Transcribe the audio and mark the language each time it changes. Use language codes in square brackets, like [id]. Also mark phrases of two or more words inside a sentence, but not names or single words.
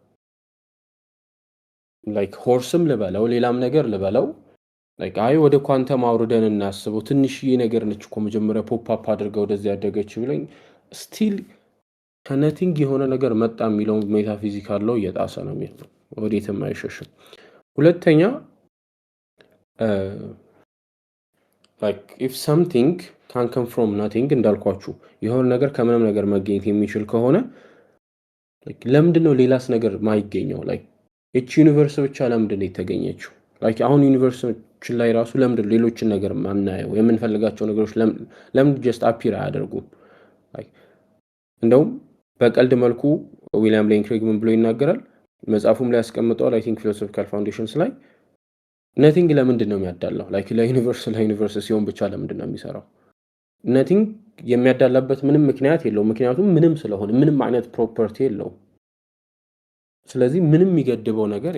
[am] ላይክ ሆርስም ልበለው ሌላም ነገር ልበለው ላይክ አይ ወደ ኳንተም አውርደን እናስበው ትንሽዬ ነገር ነች እኮ መጀመሪያ [en] pop up [am] አድርገው ወደዚህ ያደገች ብለኝ ስቲል ከነቲንግ የሆነ ነገር መጣ የሚለው ሜታፊዚካል ነው እየጣሰ ነው የሚለው ወዴትም አይሸሽም። ሁለተኛ [en] like if something can come from nothing [am] እንዳልኳችሁ የሆነ ነገር ከምንም ነገር መገኘት የሚችል ከሆነ like ለምንድን ነው ሌላስ ነገር ማይገኘው? like እቺ ዩኒቨርስ ብቻ ለምንድን ነው የተገኘችው? like አሁን ዩኒቨርሶችን ላይ ራሱ ለምንድን ሌሎችን ነገር ማናየው? የምንፈልጋቸው ነገሮች ለምን [en] just appear [am] አያደርጉም? like እንደውም በቀልድ መልኩ ዊሊያም ሌን ክሬግ ምን ብሎ ይናገራል? መጽሐፉም ላይ ያስቀምጠዋል። [en] I think [am] ፊሎሶፊካል ፋውንዴሽንስ ላይ ነቲንግ ለምንድን ነው የሚያዳላው? ላይክ ለዩኒቨርስ ሲሆን ብቻ ለምንድን ነው የሚሰራው? ነቲንግ የሚያዳላበት ምንም ምክንያት የለውም። ምክንያቱም ምንም ስለሆነ ምንም አይነት ፕሮፐርቲ የለውም። ስለዚህ ምንም የሚገድበው ነገር